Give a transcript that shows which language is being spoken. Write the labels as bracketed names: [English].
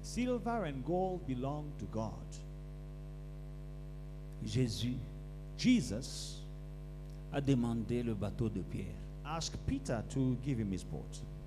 [English] Silver and gold belong to God. [French] Jesus a demandé le bateau de Pierre. [English] asked Peter to give him his boat.